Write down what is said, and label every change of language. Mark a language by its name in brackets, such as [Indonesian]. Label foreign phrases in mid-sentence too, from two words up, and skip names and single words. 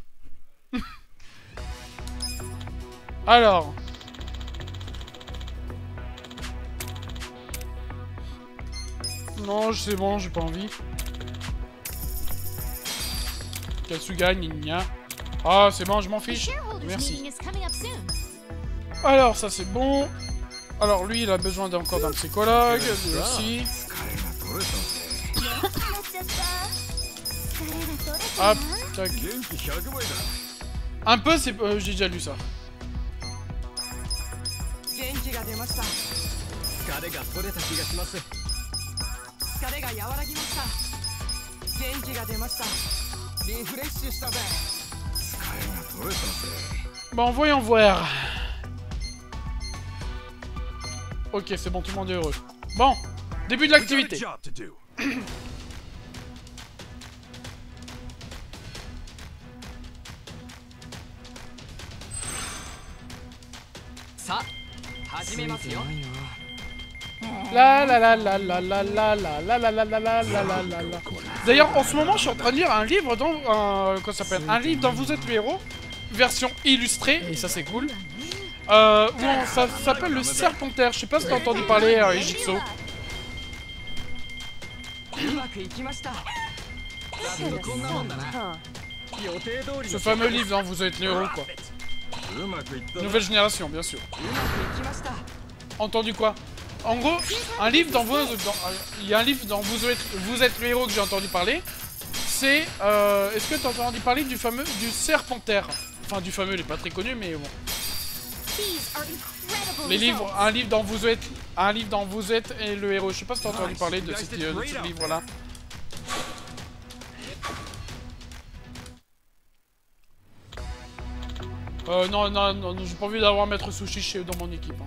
[French] Alors. Non, c'est bon, j'ai pas envie. Kasuga, Ninya. Ah, c'est bon, je m'en [English] The [French] fiche. [English] shareholders [French] Merci. [English] meeting is coming up soon. [French] Alors, ça c'est bon. Alors, lui, il a besoin encore d'un psychologue. Lui aussi. Hop, tac. Un peu, c'est... j'ai déjà lu ça. [Japanese] 元気が出ました疲れが取れた気がします疲れが和らぎました元気が出ましたリフレッシュしたぜ疲れが取れたぜ [French] Bon, voyons voir. Ok, c'est bon, tout le monde est heureux. Bon, début de l'activité. La la la la la la la la la la la la la la la la. D'ailleurs, en ce moment, je suis en train de lire un livre dans quoi ça s'appelle, un livre dont vous êtes le héros, version illustrée, et ça c'est cool. Ça s'appelle le Serpentaire. Je sais pas si t'as entendu parler, Ejitsu. [Japanese] うまくいきましたこんなもんだな予定通り [French] Ce fameux livre dont vous êtes le héros, quoi. [Japanese] うまくいったうま [French] Nouvelle génération, bien sûr. [Japanese] くいきました [French] Entendu quoi? En gros, un livre dont il y a un livre dont vous êtes le héros que j'ai entendu parler. C'est, est-ce que t'as entendu parler du fameux, du Serpentaire? Enfin, du fameux, il est pas très connu, mais bon. [English] These are incredible [French] Les livres, [English] results. [French] un livre dont vous êtes et le héros. Je sais pas si t'as entendu parler de ce livre-là. Non, j'ai pas envie d'avoir Maître Sushi dans mon équipe.